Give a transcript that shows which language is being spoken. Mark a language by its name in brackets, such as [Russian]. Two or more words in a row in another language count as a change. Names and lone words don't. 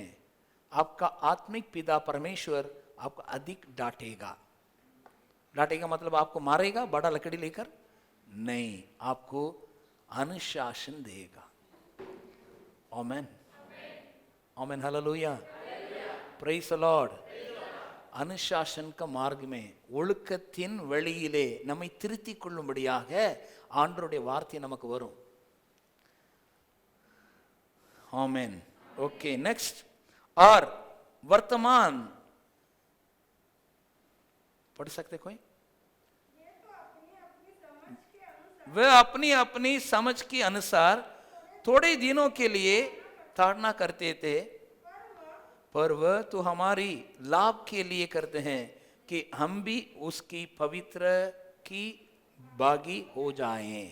[Hindi] आपका आत्मिक पिता परमेश्वर आपको अधिक डांटेगा। डांटेगा मतलब आपको मारेगा बड़ा लकड़ी लेकर? नहीं, आपको अनुशासन देगा। आमीन आमीन, हालेलुया, [English] praise the Lord. [Tamil] அனுசாசன் மார்க்கமே ஒழுக்கத்தின் வழியிலே நம்மை திருத்திக் கொள்ளும்படியாக ஆண்டவருடைய வார்த்தை நமக்கு வரும். [Hindi] आमीन। [English] OK, next. [Hindi] और वर्तमान पढ़ सकते कोई? वे अपनी अपनी समझ के अनुसार थोड़े दिनों के लिए ताड़ना करते थे, पर वह तो हमारी लाभ के लिए करते हैं कि हम भी उसकी पवित्र की भागी हो जाएं।